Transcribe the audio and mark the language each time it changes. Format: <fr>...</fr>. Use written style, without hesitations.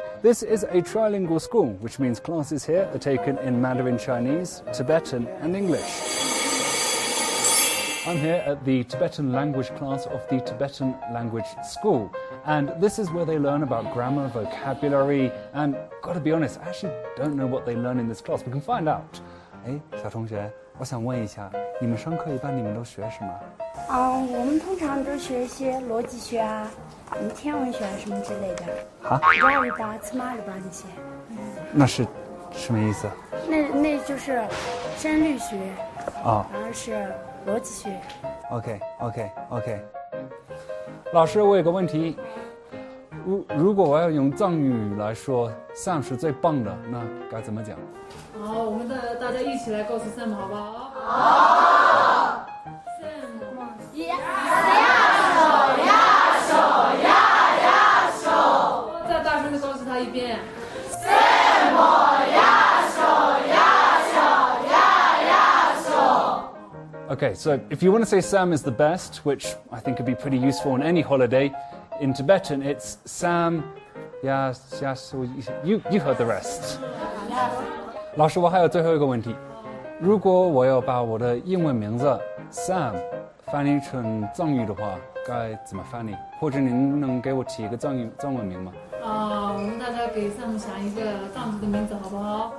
<en>This is a trilingual school, which means classes here are taken in Mandarin Chinese, Tibetan, and English. I'm here at the Tibetan language class of the Tibetan Language School, and this is where they learn about grammar, vocabulary, and gotta be honest, I actually don't know what they learn in this class. We can find out.</en> <zh>小同学，我想问一下，你们上课一般你们都学什么？我们通常都学一些逻辑学啊，天文学啊什么之类的。啊？拉日巴、次马日巴这些。那是什么意思？那就是声律学。啊。然后是逻辑学。</zh> <en>OK。</en> <zh>老师，我有个问题，如果我要用藏语来说 Sam 是最棒的，那该怎么讲？好，我们大家一起来告诉 Sam 好不好？好。 Sam，呀手，再大声的告诉他一遍。 Sam 呀手。</zh> <en>Okay, so if you want to say Sam is the best, which I think could be pretty useful on any holiday, in Tibetan it's Sam, you heard the rest.</en> <zh>老师，我还有最后一个问题，如果我要把我的英文名字 Sam 翻译成藏语的话，该怎么翻译？或者您能给我起一个藏文名吗？我们大家给 Sam 想一个藏族的名字好不好？</zh>